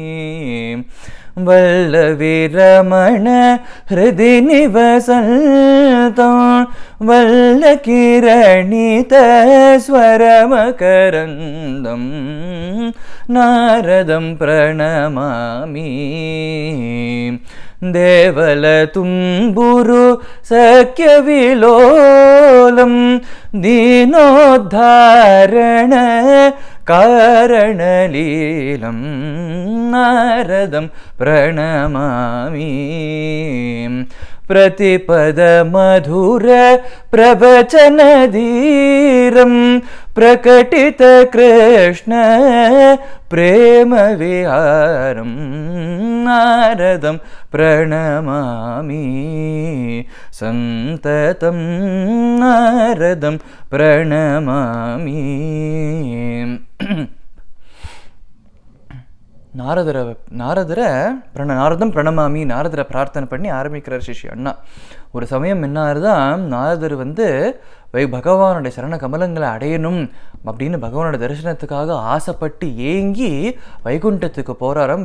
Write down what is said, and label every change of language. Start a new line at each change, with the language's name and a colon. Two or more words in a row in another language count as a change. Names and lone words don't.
Sanskrit: वल्लवीरमण हृदि निवसन्तं, वल्लकीरणित स्वरमकरन्दं, नारदं प्रणमामि देवल तुम्बुरु सख्य विलोलं, दीनोद्धारण कारणलीलं, नारदं प्रणमामि प्रतिपद मधुर प्रवचन धीरं, प्रकटित कृष्ण प्रेम विहारं, नारदं प्रणमामि संततं, नारदं प्रणमामि. नारदं प्रणमामि,
Tamil: நாரதரை பிரார்த்தனை பண்ணி ஆரம்பிக்கிறார் ஸ்ரீ அண்ணா. ஒரு சமயம் என்னாருதான், நாரதர் பகவானுடைய சரண கமலங்களை அடையணும் அப்படின்னு பகவானோட தரிசனத்துக்காக ஆசைப்பட்டு ஏங்கி வைகுண்டத்துக்கு போகிறாராம்.